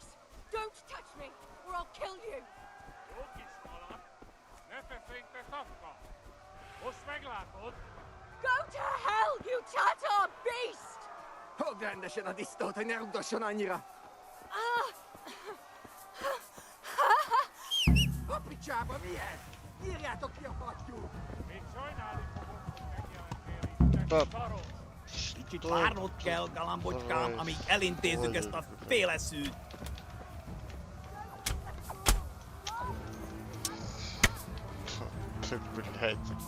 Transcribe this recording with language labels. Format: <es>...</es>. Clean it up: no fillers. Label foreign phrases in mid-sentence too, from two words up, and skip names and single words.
<en>Don't touch me, or I'll kill you! Go to hell, you Tatar beast!</en> <hu>Fogd rendesen a disztót, hogy ne rugdosson annyira! A picsába, mi ez? Nyírjátok ki a fattyút! Kicsit várnod kell, galambocskám, amíg elintézzük ezt a féleszűt.</hu> <ru>Ты, блядь.</ru>